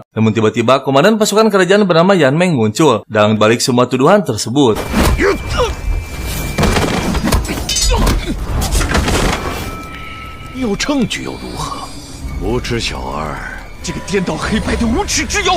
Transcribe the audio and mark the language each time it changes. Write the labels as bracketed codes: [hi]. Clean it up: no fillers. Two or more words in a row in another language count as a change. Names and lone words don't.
[id] Namun tiba-tiba komandan pasukan kerajaan bernama Yan Meng muncul dalam balik semua tuduhan tersebut. [zh] 有证据又如何？无耻小儿，这个颠倒黑白的无耻之妖！